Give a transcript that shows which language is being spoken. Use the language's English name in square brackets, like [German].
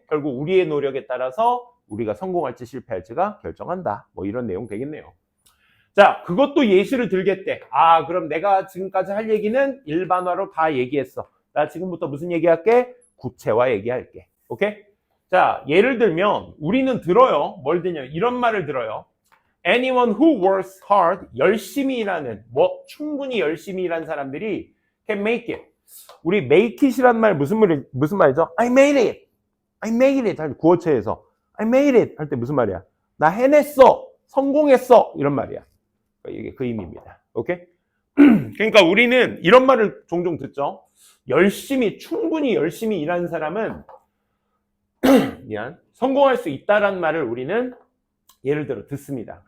[Korean] 결국 우리의 노력에 따라서 우리가 성공할지 실패할지가 결정한다. 뭐 이런 내용 되겠네요. 자, 그것도 예시를 들겠대. 그럼 내가 지금까지 할 얘기는 일반화로 다 얘기했어. 나 지금부터 무슨 얘기할게? 구체화 얘기할게. 오케이? 자, 예를 들면 우리는 들어요. 뭘 드냐? 이런 말을 들어요. [English] Anyone who works hard, [Korean] 열심히 일하는, 충분히 열심히 일하는 사람들이 [English] can make it. [Korean] 우리 make it이란 말 무슨 말이죠? [English] I made it. I made it [Korean] 할 구어체에서 I made it 할 때 무슨 말이야? 나 해냈어. 성공했어. 이런 말이야. 이게 그 의미입니다. 오케이? 그러니까 우리는 이런 말을 종종 듣죠. 충분히 열심히 일하는 사람은 성공할 수 있다라는 말을 우리는 예를 들어 듣습니다.